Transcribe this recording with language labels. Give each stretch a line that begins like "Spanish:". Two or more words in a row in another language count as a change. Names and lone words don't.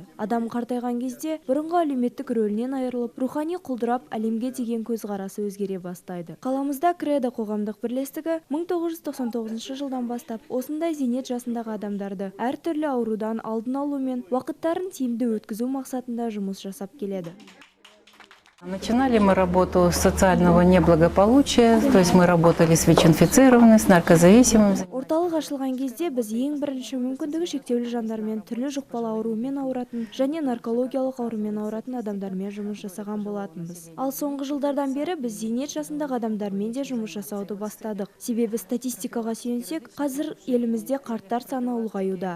Kazakh: Адам қартайған кезде бұрынғы әлеуметтік рөлінен айырылып, рухани құлдырап, әлемге деген көзқарасы өзгере бастайды. Қаламызда Кредо қоғамдық бірлестігі 1999 жылдан бастап осындай зейнет жасындағы адамдарды әртүрлі аурудан алдын алу мен уақыттарын тиімді өткізу мақсатында жұмыс жасап келеді.
Russian: Начинали мы работу с социального неблагополучия, то есть мы работали с ВИЧ-инфицированными, с наркозависимыми.
Kazakh: Орталық ашылған кезде біз ең бірінші мүмкіндігі шектеулі жандармен, түрлі жұқпалы аурумен ауыратын және наркологиялық аурумен ауыратын адамдармен жұмыс жасаған болатынбыз. Ал соңғы жылдардан бері біз зейнет жасындағы адамдармен де жұмыс жасауды бастадық. Себебі статистикаға сүйенсек, қазір елімізде қарттар саны ұлғаюда.